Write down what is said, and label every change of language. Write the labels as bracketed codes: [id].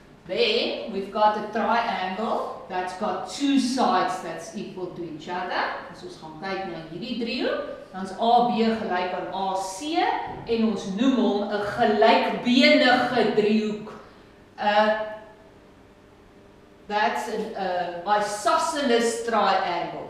[en] Then we've got a triangle that's got two sides that's equal to each other. [af] As ons gaan kyk na hierdie driehoek, dan is AB gelyk aan AC en ons noem hom 'n gelykbenige driehoek. [en] That's an isosceles triangle.